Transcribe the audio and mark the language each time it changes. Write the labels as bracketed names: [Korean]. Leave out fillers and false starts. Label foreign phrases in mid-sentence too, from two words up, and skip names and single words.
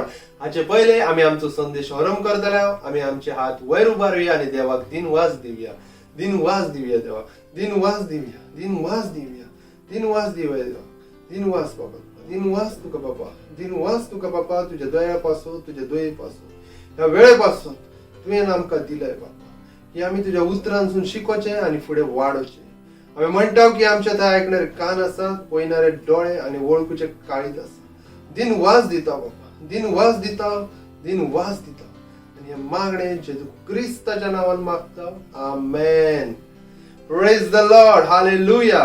[Konkani] हाचे पहिले आम्ही आमचो संदेश आरंभ करतले. आम्ही आमचे हात वयर उबारूया आणि देवाक दिनवास दिवया. दिनवास दिवया देवा. दिनवास दिवया. दिनवास दिवया. दिनवास दिवया देवा. दिनवास बाबा. दिनवास तुका बाबा. दिनवास तुका बाबा. तुझ्या दयापासून, तुझ्या दयेपासून, ह्या वेळेपासून तुवें आमकां दिलंय बाबा. की आम्ही तुझ्या उतरांसून शिकोचे आणि पुढे वाढोचे. आम्ही म्हणतो की आमच्या थंय ऐकणारे कान आसात, पळयणारे डोळे आणि वळखूचे काळीज आसा. दिनवास दिता बाबा. दिनवास दिता. दिनवास दिता. आणि हे मागणे जेजू क्रिस्ताच्या नावान मागता. आमेन. [English] Praise the Lord. [Konkani] हालेलुया.